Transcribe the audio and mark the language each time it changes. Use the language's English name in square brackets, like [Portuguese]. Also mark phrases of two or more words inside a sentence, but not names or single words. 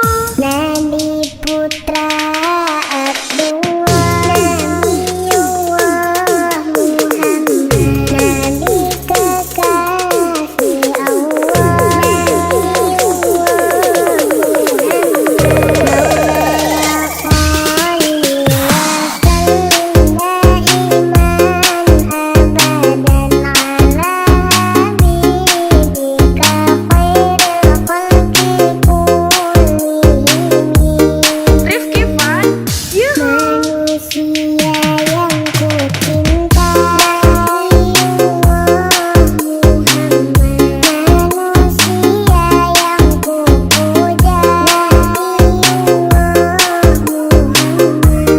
[Indonesian] Nabi putra Abdullah, Nabiullah Muhammad, Nabi kekasih Allah, Nabiullah Muhammad. [Arabic] مولاي صل وسلم دائما أبدا على حبيبك خير الخلق كلهم. Rifki Fat. Yuhu. [Indonesian] Manusia yang ku cinta, Nabiullah Muhammad. Manusia yang ku puja, Nabiullah Muhammad.